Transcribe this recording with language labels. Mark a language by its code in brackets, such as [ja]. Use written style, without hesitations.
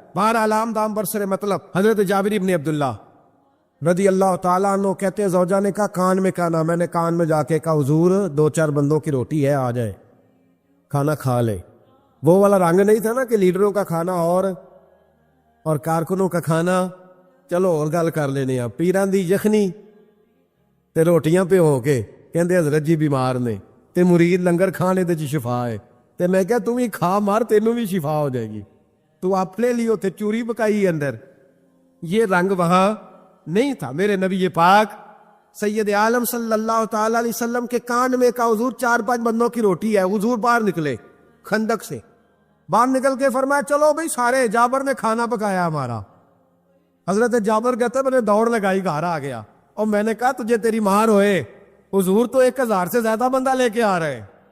[ur] بہرحال عام دام برسر مطلب, حضرت جابر بن عبداللہ رضی اللہ تعالیٰ عنہ کہتے ہیں زوجہ نے کہا کان میں کہنا. میں نے کان میں جا کے کہا حضور 2-4 بندوں کی روٹی ہے, آ جائے کھانا کھا لے. وہ والا رنگ نہیں تھا نا کہ لیڈروں کا کھانا اور کارکنوں کا کھانا چلو اور [pa] گل کر لینے. پیران دی یخنی تے روٹیاں پہ ہو کے کہندے حضرت جی بیمار نے تے مرید لنگر کھانے تے شفا ہے. [ur] تے میں کہا تم ہی کھا مار, تینوں بھی شفا ہو جائے گی. تو اپنے لیے تے چوری پکائی اندر. یہ رنگ وہاں نہیں تھا. میرے نبی پاک سید عالم صلی اللہ تعالی علیہ وسلم کے کان میں کہا حضور 4-5 بندوں کی روٹی ہے. حضور باہر نکلے خندق سے, باہر نکل کے فرمایا چلو بھائی سارے, جابر نے کھانا پکایا ہمارا. حضرت جابر کہتا میں نے دوڑ لگائی, گھر آ گیا, اور میں نے کہا تجھے تیری مار ہوئے, حضور تو 1000 سے زیادہ بندہ لے کے آ رہے.